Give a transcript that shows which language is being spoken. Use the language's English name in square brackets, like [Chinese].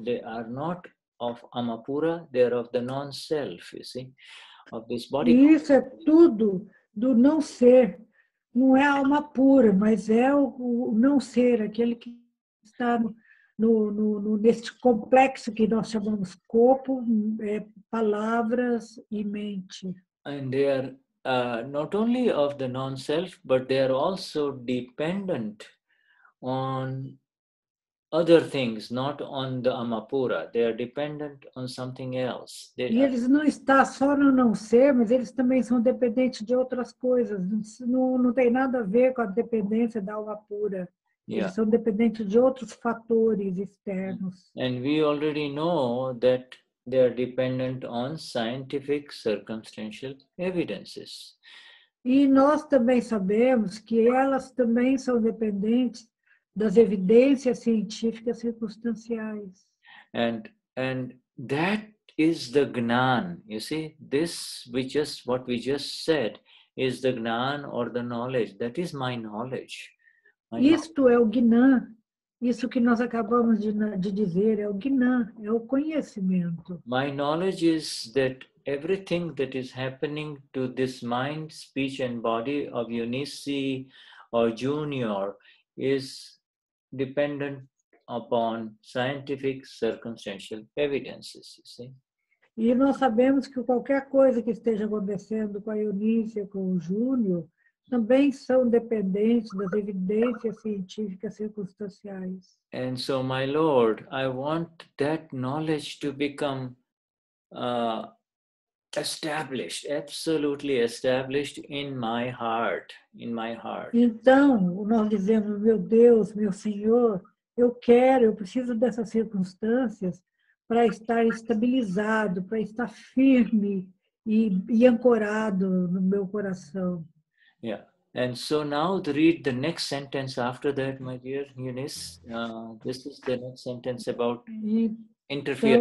[English] They are not of Amapura, they are of the non-self, you see, of this body. [Portuguese] E isso é tudo do não ser. Não é a alma pura, mas é o não ser, aquele que está nesse complexo que nós chamamos corpo, palavras e mente. [English] And they are not only of the non-self, but they are also dependent on other things, not on the Amapura. They are dependent on something else. [Portuguese] E eles não estão só no não ser, mas eles também são dependentes de outras coisas. Não tem nada a ver com a dependência da alma pura. [English] Yeah. [Portuguese] Eles são dependentes de outros fatores externos. [English] And we already know that they are dependent on scientific circumstantial evidences. [Portuguese] E nós também sabemos que elas também são dependentes das evidências científicas circunstanciais. [English] And that is the Gnan. You see, what we just said is the Gnan or the knowledge. That is my knowledge. [Portuguese] Isto é o Gnan. Isso que nós acabamos de dizer é o Gnan, é o conhecimento. [English] My knowledge is that everything that is happening to this mind, speech, and body of Eunice or Junior is dependent upon scientific circumstantial evidences, you see. [Portuguese] E nós sabemos que qualquer coisa que esteja acontecendo com a Eunice, com o Júnior, também são dependentes das evidências científicas circunstanciais. [English] And so, my Lord, I want that knowledge to become established, absolutely established in my heart, [Portuguese] Então, nós dizemos, meu Deus, meu Senhor, eu preciso dessas circunstâncias para estar estabilizado, para estar firme e ancorado no meu coração. [English] Yeah. And so now read the next sentence after that, my dear Eunice. This is the next sentence about interference.